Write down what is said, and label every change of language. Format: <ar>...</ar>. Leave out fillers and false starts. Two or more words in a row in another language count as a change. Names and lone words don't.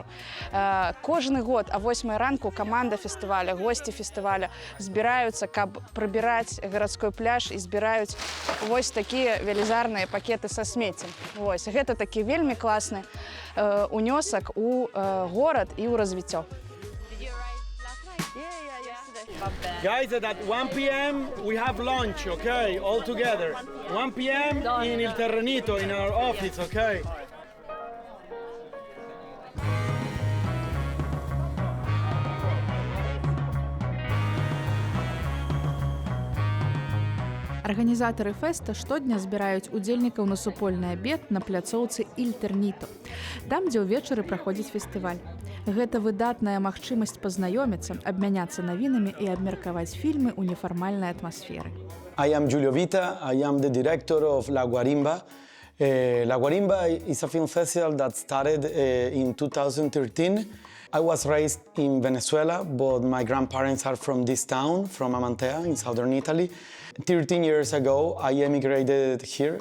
<be>Кожны год а 8 ранку каманда фестываля, госці фестываля збіраюцца, каб прыбіраць гарадской пляж і збіраюць вось такія велізарныя пакеты са смеццем. Вось, гэта такі вельмі класны унёсак у горад і ў развіццё.</be> <en>Guys, at 1 p.m. we have lunch, okay, all together. 1 p.m. in Il Terrenito, in our office, okay?</en> <be>Арганізатары фэста штодня збіраюць удзельнікаў на супольны абед на пляцоўцы Il Terrenito, там, дзе ўвечары праходзіць фестываль. Гэта выдатная магчымасць пазнаёміцца, абмяняцца навінамі і абмеркаваць фільмы ў нефармальнай атмасферы.</be> <en>I am Giulio Vita. I am the director of La Guarimba. La Guarimba is a film festival that started in 2013. I was raised in Venezuela, but my grandparents are from this town, from Amantea in southern Italy. 13 years ago, I emigrated here.</en>